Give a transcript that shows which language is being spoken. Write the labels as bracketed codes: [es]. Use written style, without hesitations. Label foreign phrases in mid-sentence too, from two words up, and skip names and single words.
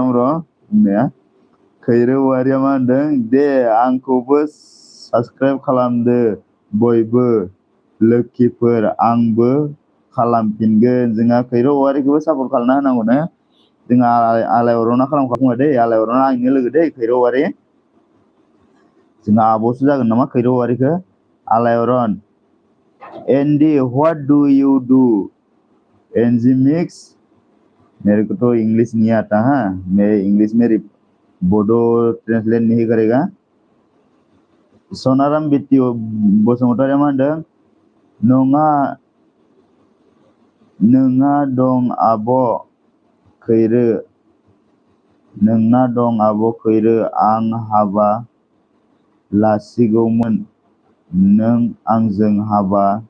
[brx] ब्र' बुंनाया खैरो औवारिया मा होनदों दे आंखौबो साबसक्राइब खालामदो बयबो लोखिफोर आंबो खालामफिनगोन जोंहा खैरो औवारिखौबो सापर्ट खालामना होनांगौनो जोंहा आलायअरना खालामखांबाय दै आलायअरना आंनि लोगो दै खैरो औवारि जोंहा आब'सो जागोन नामा खैरो औवारिखौ आलायअरन एन्डी [en] what do you do [brx] एनजी मिक्स [hi] मेरे को तो इंग्लिश नहीं आता है मैं इंग्लिश में बोडो ट्रांसलेट नहीं करेगा [brx] सनाराम बिट्टि बसुमतारिया मा होनदों नोंहा दं आब' खैरो नोंना दं आब' खैरो आं हाबा लासिगौमोन नों आंजों हाबा